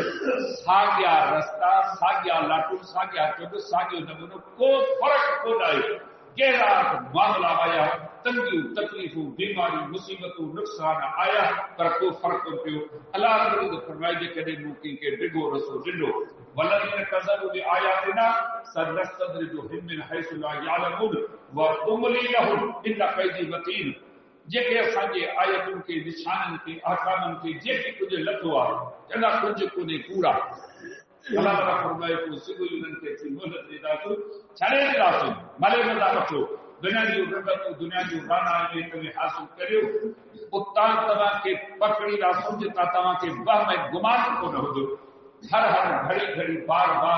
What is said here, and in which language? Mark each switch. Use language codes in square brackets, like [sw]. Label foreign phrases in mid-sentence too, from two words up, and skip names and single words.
[sd] साॻिया रस्ता साॻिया लाटू साॻिया चुभ साॻियो नमूनो को फ़र्क़ु कोन आहे कहिड़ा मामला आया तंगियूं तकलीफ़ूं बीमारियूं मुसीबतूं नुक़सान आया पर को फ़र्क़ु कोन पियो अलाह फरमाए जेकॾहिं मूं कंहिंखे डिघो रस्तो ॾिनो [ar] والذين كذبوا بآياتنا سنستدرجهم من حيث لا يعلمون وأملي لهم إن كيدي متين [sd] जेके असांजे आयतुनि खे निशाननि खे अहकामनि खे जेके कुझु लथो आहे चङा कुझु कोन्हे कूड़ा अलाह ताला फरमाए पोइ सिधो उन्हनि खे असीं मोहलत ॾींदासीं छॾे ॾींदासीं भले मज़ा वठो दुनिया जूं रबतूं दुनिया जूं राना में हासिल करियो उतां तव्हांखे पकड़ींदासीं जितां तव्हांखे वहम ऐं गुमान कोन हूंदो हर हर घड़ी घड़ी बार बार